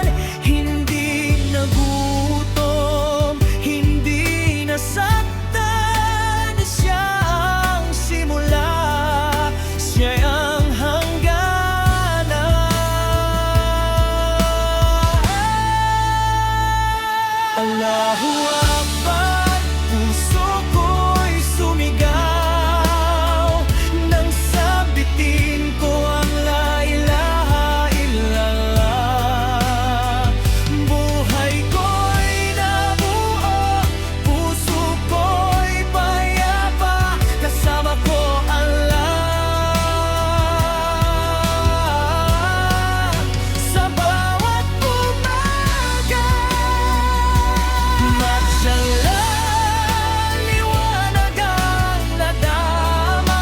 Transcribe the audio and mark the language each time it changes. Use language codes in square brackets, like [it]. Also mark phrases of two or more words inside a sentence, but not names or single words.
[tl] Hindi nagutom, hindi nasaktan, siya ang simula, siya ang hangganan. [ar] الله أكبر, [tl] puso ko'y sumigaw nang sabitin ko ang [ar] لا إله إلا الله. [tl] Buhay ko'y nabuo, puso ko'y payapa, kasama ko Allah. Sa bawat umaga, Mashallah, liwanag ang nadama.